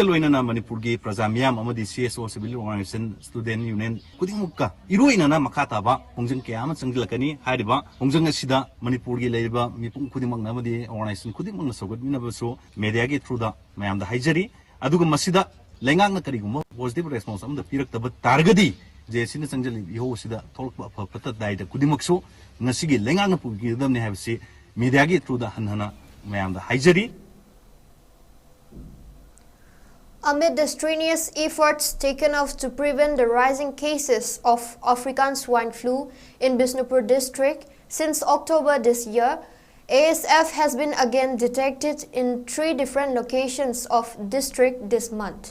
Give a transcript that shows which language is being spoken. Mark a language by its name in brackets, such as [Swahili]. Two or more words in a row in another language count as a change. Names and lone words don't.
[Manipuri] ꯂꯣꯏꯅꯅ ꯃꯅꯤꯄꯨꯔꯒꯤ ꯄ꯭ꯔꯖꯥ ꯃꯤꯌꯥꯝ ꯑꯃꯗꯤ CSO [English] civil organisation student union [Manipuri] ꯈꯨꯗꯤꯡꯃꯛꯀ ꯏꯔꯣꯏꯅꯅ ꯃꯈꯥ ꯇꯥꯕ ꯈꯣꯡꯖꯪ ꯀꯌꯥ ꯑꯃ ꯆꯪꯁꯤꯜꯂꯛꯀꯅꯤ ꯍꯥꯏꯔꯤꯕ ꯈꯣꯡꯖꯪ ꯑꯁꯤꯗ ꯃꯅꯤꯄꯨꯔꯒꯤ ꯂꯩꯔꯤꯕ ꯃꯤꯄꯨꯝ ꯈꯨꯗꯤꯡꯃꯛꯅ ꯑꯃꯗꯤ ꯑꯣꯔꯒꯅꯥꯏꯖꯦꯁꯟ ꯈꯨꯗꯤꯡꯃꯛꯅ ꯁꯧꯒꯠꯃꯤꯟꯅꯕꯁꯨ ꯃꯦꯗꯤꯌꯥꯒꯤ ꯊ꯭ꯔꯨꯗ ꯃꯌꯥꯝꯗ ꯍꯥꯏꯖꯔꯤ ꯑꯗꯨꯒ ꯃꯁꯤꯗ ꯂꯩꯉꯥꯛꯅ ꯀꯔꯤꯒꯨꯝꯕ [English] positive response [Manipuri] ꯑꯃꯗ ꯄꯤꯔꯛꯇꯕ ꯇꯥꯔꯒꯗꯤ JACꯅ ꯆꯪꯁꯤꯜꯂꯤꯕ ꯏꯍꯧ ꯑꯁꯤꯗ ꯊꯣꯛꯂꯛꯄ ꯑꯐ ꯐꯠꯇ ꯗꯥꯏꯗ ꯈꯨꯗꯤꯡꯃꯛꯁꯨ ꯉꯁꯤꯒꯤ ꯂꯩꯉꯥꯛꯅ ꯄꯨꯕꯤꯒꯗꯕꯅꯤ ꯍꯥꯏꯕꯁꯤ ꯃꯦꯗꯤꯌꯥꯒꯤ ꯊ꯭ꯔꯨꯗ ꯍꯟꯍꯟꯅ ꯃꯌꯥꯝꯗ ꯍꯥꯏꯖꯔꯤ. [English] Amid the strenuous efforts taken off to prevent the rising cases of African swine flu in Bishnupur district since October this year, ASF has been again detected in 3 different locations of district this month.